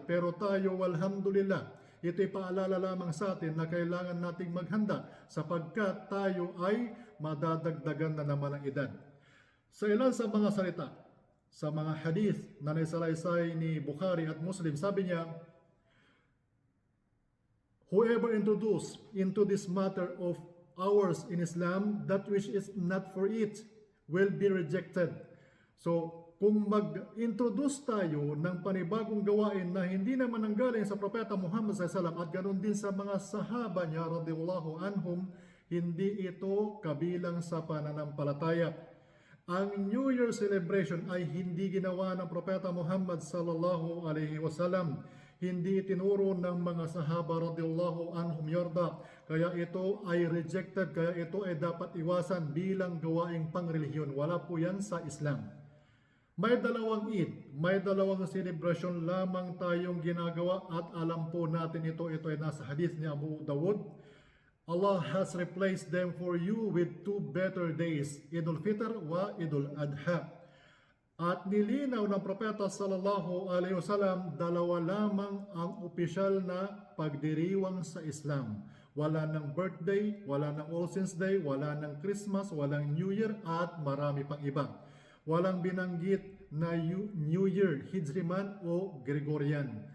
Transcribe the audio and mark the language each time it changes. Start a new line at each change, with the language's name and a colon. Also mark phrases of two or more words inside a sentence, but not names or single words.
Filipino: Pero tayo, alhamdulillah, ito'y paalala lamang sa atin na kailangan nating maghanda sapagkat tayo ay madadagdagan na naman ang edad. Sa ilan sa mga salita, sa mga hadith na naisalaysay ni Bukhari at Muslim, sabi niya,
English: whoever introduced into this matter of ours in Islam, that which is not for it will be rejected.
Filipino: So, kung mag-introduce tayo ng panibagong gawain na hindi naman nanggaling sa Propeta Muhammad SAW at ganoon din sa mga sahaba niya
Arabic: رضي الله عنهم,
Filipino: hindi ito kabilang sa pananampalataya. Ang New Year celebration ay hindi ginawa ng Propeta Muhammad
Arabic: صلى الله عليه وسلم.
Filipino: Hindi itinuro ng mga sahaba
Arabic: رضي الله عنهم
Filipino: yarda. Kaya ito ay rejected, kaya ito ay dapat iwasan bilang gawaing pangrelihiyon. Wala po yan sa Islam. May dalawang Eid, may dalawang celebration lamang tayong ginagawa at alam po natin ito ay nasa hadith ni Abu Dawud.
English: Allah has replaced them for you with two better days, Idul Fitr wa Idul Adha.
Filipino: At nilinaw ng Propeta
Arabic: صلى الله عليه وسلم,
Filipino: dalawa lamang ang opisyal na pagdiriwang sa Islam. Wala ng birthday, wala ng All Saints Day, wala ng Christmas, walang New Year at marami pang iba. Walang binanggit na New Year, Hijri man o Gregorian.